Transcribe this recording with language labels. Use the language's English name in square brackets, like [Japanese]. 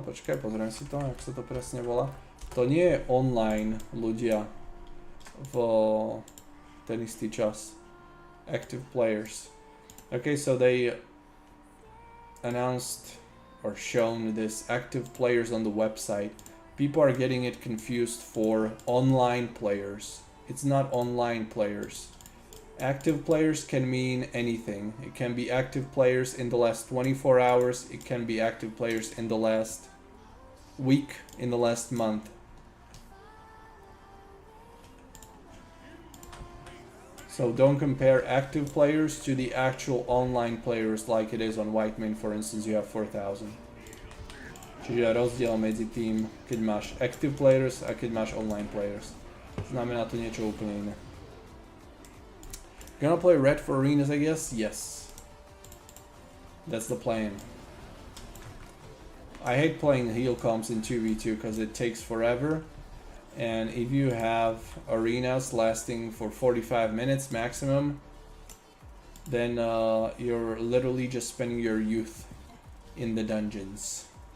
[Slovak] Počkaj, pozriem si to, ako sa to presne volá. To nie je online ľudia v ten istý čas. [English] Active players. Okay, so they announced or shown this active players on the website. People are getting it confused for online players. It's not online players. Active players can mean anything. It can be active players in the last 24 hours. It can be active players in the last week, in the last month. So don't compare active players to the actual online players like it is on Whitemane, for instance, you have 4,000. [Slovak] Čiže rozdiel medzi tým, keď máš active players a keď máš online players. Znamená to niečo úplne iné. [English] Gonna play red for arenas, I guess? Yes. That's the plan. I hate playing heal comps in 2v2 because it takes forever. And if you have arenas lasting for 45 minutes maximum, then you're literally just spending your youth in the dungeons.